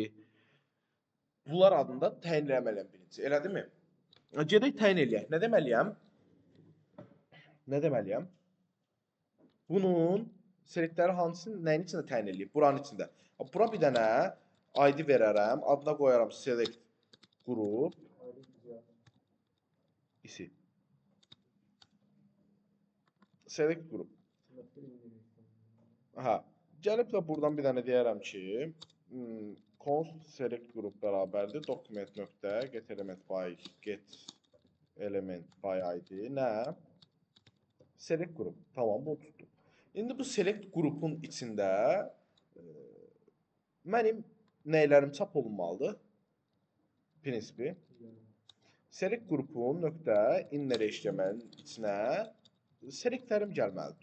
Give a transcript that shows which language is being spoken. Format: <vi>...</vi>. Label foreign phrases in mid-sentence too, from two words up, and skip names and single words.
<az>Bunlar adında təyin eləməliyəm birinci. Elədimi? Gedək təyin eləyək. Nə deməliyəm? Nə deməliyəm? Bunun selektləri hansının nəyin içində təyin eləyib? Buranın içində. Bura bir dənə ID verərəm. Adına qoyaram</az> <en>select group.</en> <az>İsi.</az> <en>Select group.</en> <az>Aha. Gəlib də buradan bir dənə deyərəm ki,</az> <en>const select group</en> <az>bərabərdir.</az> <en>Document.get element by get element by ID. Nə? Select group.</en> <az>Tamam, bunu tutdum. İndi bu select qrupun içində mənim nəylərim çap olunmalıdır? Prinsipi. Select qrupun nöqtə</az> <en>inner HTML-</en> <az>in içinə selectlərim gəlməlidir.</az>